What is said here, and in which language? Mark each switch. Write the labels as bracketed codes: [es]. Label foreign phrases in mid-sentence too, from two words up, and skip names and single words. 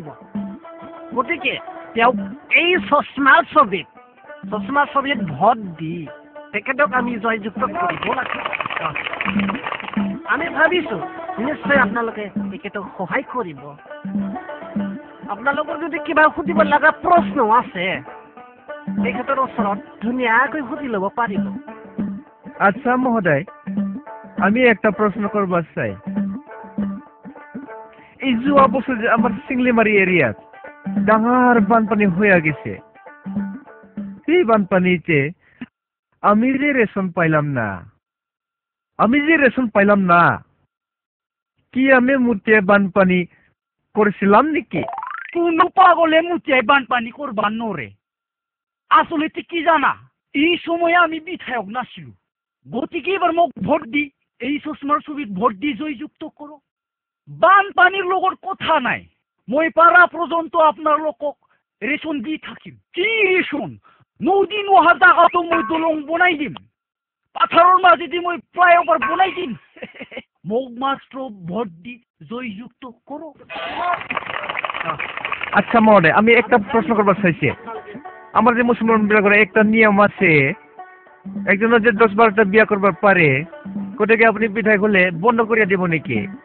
[as] গতিকে তেওঁক এই চশমাৰ ছবিত ভোট দি তেখেতক আমি জয়যুক্ত কৰিব লাগে। আমি ভাবিছো নিশ্চয় আপোনালোকে তেখেতক সহায় কৰিব। আপোনালোকৰ যদি কিবা সুধিব লগা প্ৰশ্ন আছে তেখেতৰ ওচৰত ধুনীয়াকৈ সুধি ল'ব পাৰিব। [bn] আচ্ছা মহোদয়, আমি একটা প্রশ্ন করব চাই। এই যোৱা বছর যে আমার [en] Chinglimari area [bn] ডাঙর বানপানি হয়ে গেছে, সেই বানপানিতে আমি যে রেশন পাইলাম না, কি আমি মুতে বানপানি করেছিলাম নাকি? কোনো পাগলে মুতিয়াই বানপানি করবার নরে। [as] আসলে কি জানা, এই সময়ে আমি বিধায়ক নাছিলো। গতিকে এবার মোক ভোট দি এই চশমার ছবিত ভোট দি জয়যুক্ত করো। বানপানির লগর কথা নাই, মই পারা পর্যন্ত আপনার লোকক রেশন দি থাকিম। কি রেশন? নদী নোহা জায়গাতো মই দলং বনাই দিম, পাথরের মাঝেদি মই ফ্লাইওভার বনাই দিম। মোক মাত্র ভোট দি জয়যুক্ত করো। [bn] আচ্ছা মহোদয়, আমি একটা প্রশ্ন করবার চাইছি। আমার যে মুসলমান বিলাকের একটা নিয়ম আছে, একজনের যে 10-12টা বিয়া করবার পারে, কোটাকে আপনি বিধায়ক হলে বন্ধ করিয়া দেব নাকি?